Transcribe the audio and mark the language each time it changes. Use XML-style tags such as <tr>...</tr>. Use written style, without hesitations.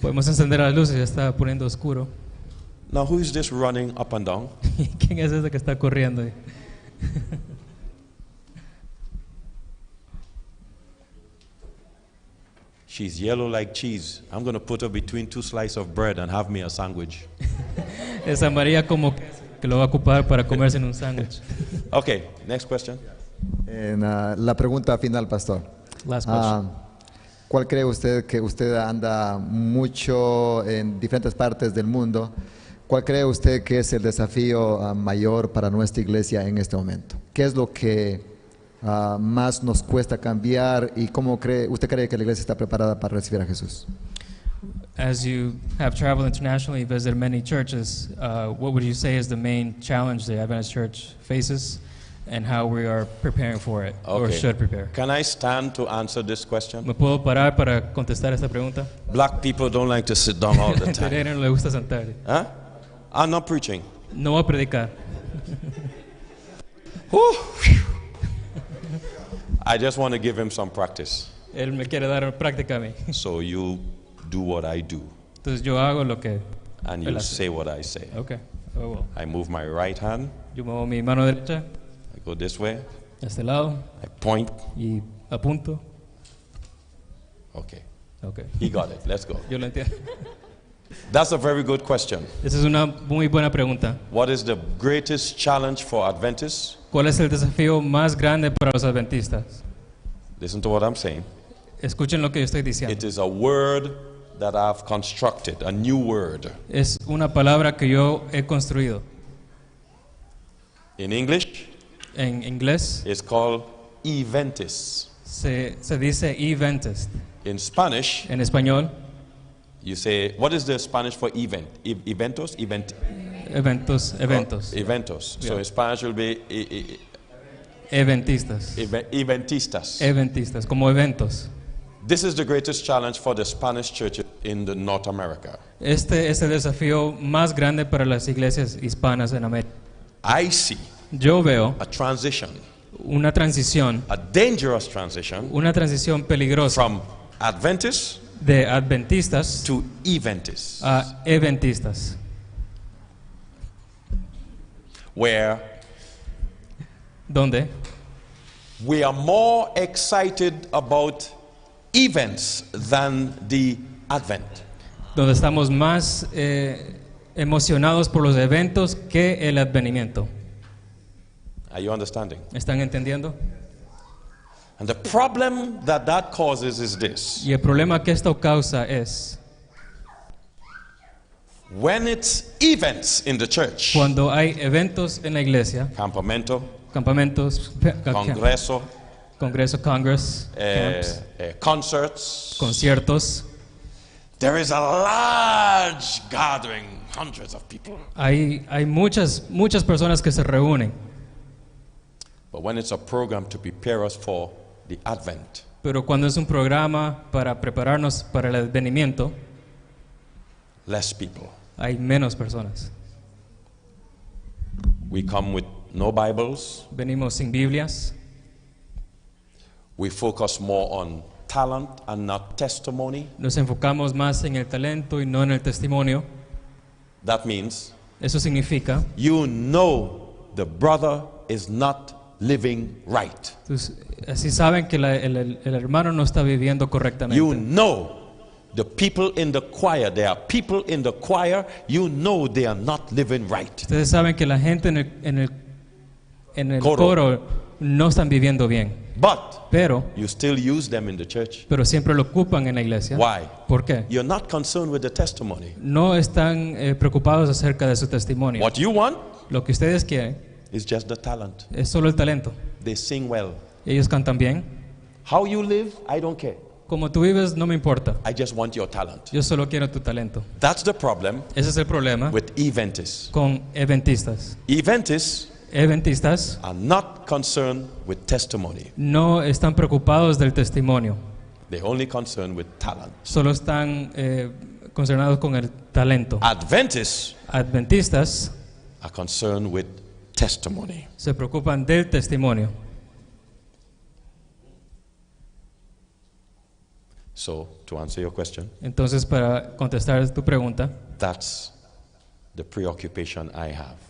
<es>Podemos encender las luces, ya está poniendo oscuro.</es> <en>Now, who is this running up and down?</en> <es>¿Quién es ese que está corriendo?</es> <en>She's yellow like cheese. I'm going to put her between two slices of bread and have me a sandwich.</en> <es>Es amarilla como que lo va a ocupar para comerse en un sándwich.</es> <en>Okay, next question.</en> <es>La pregunta final, pastor.</es> <en>Last question.</en> <es>¿Cuál cree usted que usted anda mucho en diferentes partes del mundo? ¿Cuál cree usted que es el desafío mayor para nuestra iglesia en este momento? ¿Qué es lo que más nos cuesta cambiar y cómo usted cree que la iglesia está preparada para recibir a Jesús?</es> <en>As you have traveled internationally, visited many churches, what would you say is the main challenge the Adventist Church faces and how we are preparing for it or should prepare? Can I stand to answer this question?</en> <es>¿Me puedo parar para contestar esta pregunta?</es> <en>Black people don't like to sit down all the A time.</en> <es>no le gusta sentar.</es> <en>Huh? I'm not preaching.</en> <es>No voy a predicar.</es> <en>I just want to give him some practice.</en> <es>Él me quiere dar práctica a mí.</es> <en>So you do what I do,</en> <es>Entonces yo hago lo que</es> <en>and</en> <es>él</es> <en>you</en> <es>hace.</es> <en>say what I say. Okay. Oh, well. I move my right hand.</en> <es>Yo muevo mi mano derecha</es> <en>I go this way.</en> <es>a este lado</es> <en>I point.</en> <es>y apunto.</es> <en>Okay. Okay. He got it. Let's go.</en> <es>Yo lo entiendo.</es> <en>That's a very good question.</en> <es>Esa es una muy buena pregunta.</es> <en>What is the greatest challenge for Adventists?</en> <es>¿Cuál es el desafío más grande para los adventistas?</es> <en>Listen to what I'm saying.</en> <es>Escuchen lo que yo estoy</es> <en>It</en> <es>diciendo.</es> <en>is a word that I've constructed, a new word.</en> <es>Es una palabra que yo he construido.</es> <en>In English,</en> <es>En inglés</es> <en>it's called eventis.</en> <es>se dice eventist.</es> <en>In Spanish,</en> <es>En español,</es> <en>you say, what is the Spanish for event?</en> <es>Eventos? eventos. Eventos.</es> <en>So Yeah. in Spanish it will be</en> <es>Eventistas. eventistas. Eventistas, como eventos.</es> <en>This is the greatest challenge for the Spanish churches in the North America.</en> <es>Este es el desafío más grande para las iglesias hispanas en América.</es> <en>I see</en> <es>Yo veo</es> <en>a transition,</en> <es>una transición</es> <en>a dangerous transition</en> <es>peligrosa</es> <en>from Adventists</en> <es>de adventistas</es> <en>to eventists,</en> <es>a eventistas,</es> <en>where</en> <es>donde</es> <en>we are more excited about events than the Advent.</en> <es>estamos más emocionados por los eventos que el advenimiento.</es> <en>Are you understanding?</en> <es>¿Están entendiendo?</es> <en>And the problem that causes is this.</en> <es>Y el problema que esto causa es</es> <en>When it's events in the church,</en> <es>cuando hay eventos en la iglesia, campamento, campamentos, congreso,</es> <en>congress, camps, concerts,</en> <es>conciertos,</es> <en>there is a large gathering, hundreds of people.</en> <es>hay muchas personas que se reúnen,</es> <en>But when it's a program to prepare us for the Advent,</en> <es>pero cuando es un programa para prepararnos para el advenimiento,</es> <en>less people.</en> <es>hay menos personas.</es> <en>We come with no Bibles.</en> <es>Venimos sin Biblias,</es> <en>We focus more on talent and not testimony.</en> <es>nos enfocamos más en el talento y no en el testimonio.</es> <en>That means</en> <es>Eso significa,</es> <en>you know the brother is not living right.</en> <es>pues, así saben que el hermano no está viviendo correctamente.</es> <en>You know the people in the choir, there are people in the choir, you know they are not living right.</en> <es>Ustedes saben que la gente en el coro no están viviendo bien,</es> <en>But</en> <es>pero</es> <en>you still use them in the church.</en> <es>siempre lo ocupan en la iglesia.</es> <en>Why?</en> <es>¿Por qué?</es> <en>You're not concerned with the testimony.</en> <es>No están preocupados acerca de su testimonio.</es> <en>What you want</en> <es>Lo que ustedes quieren</es> <en>is just the talent.</en> <es>es solo el talento.</es> <en>They sing well.</en> <es>Ellos cantan bien.</es> <en>How you live, I don't care.</en> <es>Como tú vives no me importa.</es> <en>I just want your talent.</en> <es>Yo solo quiero tu talento.</es> <en>That's the problem</en> <es>Ese es el problema</es> <en>with eventists.</en> <es>con eventistas. Eventistas</es> <en>Are not concerned with testimony.</en> <es>no están preocupados del testimonio.</es> <en>They're only concerned with talent.</en> <es>Solo están concernados con el talento.</es> <en>Adventists</en> <es>Adventistas</es> <en>are concerned with testimony.</en> <es>se preocupan del testimonio.</es> <en>So, to answer your question,</en> <es>Entonces, para contestar tu pregunta,</es> <en>that's the preoccupation I have</en>